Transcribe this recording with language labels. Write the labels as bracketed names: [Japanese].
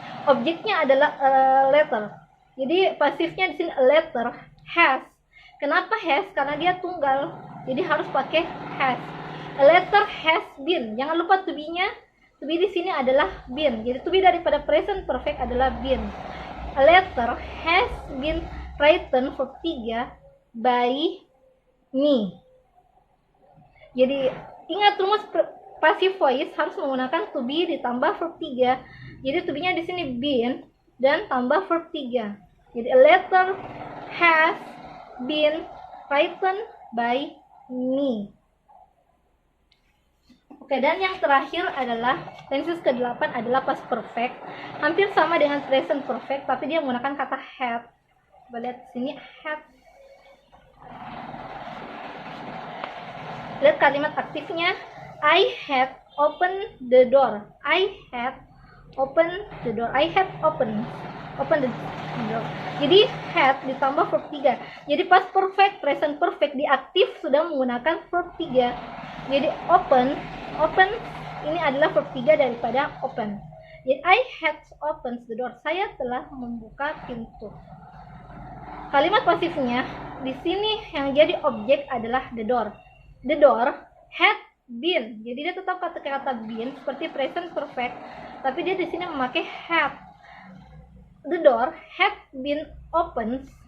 [Indonesian] Objeknya adalah a letter. Jadi pasifnya di sini [English] a letter has. [Indonesian] Kenapa has? Karena dia tunggal. Jadi harus pakai has. [English] A letter has been. [Indonesian] Jangan lupa to be-nya. To be di sini adalah been. Jadi to be daripada present perfect adalah been. [English] A letter has been written verb 3 by me. [Indonesian] Jadi ingat rumus passive voice harus menggunakan to be ditambah verb 3. Jadi to be-nya di sini been dan tambah verb 3. Jadi [English] a letter has been written by me. [Indonesian] Oke, dan yang terakhir adalah tenses ke-8 adalah past perfect. Hampir sama dengan present perfect, tapi dia menggunakan kata had. Coba lihat sini, had. Lihat kalimat aktifnya. [English] I had opened the door. I had opened the door. I had opened the door. [Indonesian] Jadi had ditambah [English] verb 3. [Indonesian] Jadi past perfect, present perfect di aktif sudah menggunakan verb 3. Jadi open ini adalah verb 3 daripada open. Jadi [English] I had opened the door. [Indonesian] Saya telah membuka pintu. Kalimat pasifnya di sini yang jadi objek adalah the door. [English] The door had been. [Indonesian] Jadi dia tetap kata been seperti present perfect, tapi dia di sini memakai had. [English] The door had been opened